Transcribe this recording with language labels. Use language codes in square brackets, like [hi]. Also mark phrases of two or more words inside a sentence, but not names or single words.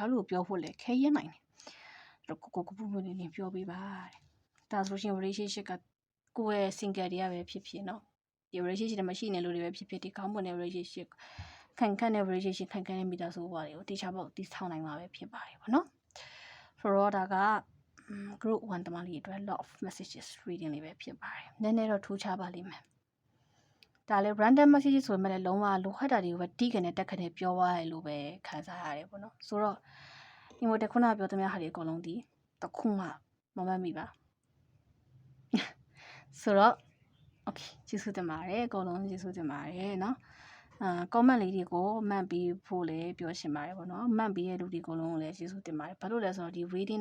[my] လူကိုပြောဖို့လည်းခဲရင်နိုင်တယ်အဲ့တော့ကိုပွင့်ပွင့်လင်းလင်းပြောပေးပါတဲ့ဒါဆိုလို့ရှိရင် relationship ကကိုယ့်ရဲ့ single တွေကပဲဖြစ်နော် ဒီ relationship မှာရှိနေလို့တွေပဲဖြစ်ဒီကောင်းမွန်တဲ့ relationship ခံတဲ့ relationship ခံတဲ့မိသားစုဘဝတွေကိုတေချာပေါက်တည်ဆောက်နိုင်မှာပဲဖြစ်ပါတယ်ပေါ့နော်ဆိုတော့ဒါက group 1တမလေးအတွက် [en] lot of messages reading [my] လေးပဲဖြစ်ပါတယ်နည်းနည်းတော့ထူးခြားပါလိမ့်မယ်ဒါလည်း [en] random messages [my] ဆိုပေမဲ့လည်းလုံးဝလိုခတ်တာတွေကိုပဲတီးကနေတက်ကနေပြောသွားရလို့ပဲခံစားရတယ်ပေါ့နော်ဆိုတော့ဒီမိုတက်ခုနပြောသမျှဟာတွေအကုန်လုံးဒီတခုမှမမှတ်မိပါ ဆိုတော့ okay ကျေးဇူးတင်ပါတယ်အကုန်လုံးကျေးဇူးတင်ပါတယ်เนาะcomment လေးတွေကိုမှတ်ပြီးဖို့လည်းပြောချင်ပါတယ်ပေါ့နော်မှတ်ပြီးတဲ့လူဒီအကုန်လုံးကိုလည်းကျေးဇူးတင်ပါတယ်ဘာလို့လဲဆိုတော့ဒီ reading